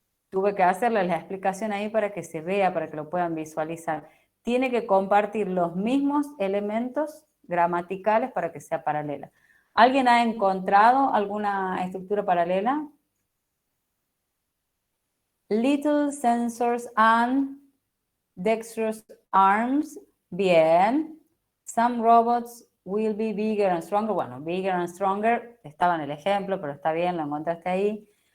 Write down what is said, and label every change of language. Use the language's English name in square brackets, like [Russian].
[Spanish] Tuve que hacerles la explicación ahí para que se vea, para que lo puedan visualizar. Tiene que compartir los mismos elementos gramaticales para que sea paralela. ¿Alguien ha encontrado alguna estructura paralela? [English] Little sensors and dexterous arms. [Spanish] Bien. [English] Some robots will be bigger and stronger. [Spanish] Bueno, [English] bigger and stronger [Spanish] estaba en el ejemplo, pero está bien, lo encontraste ahí.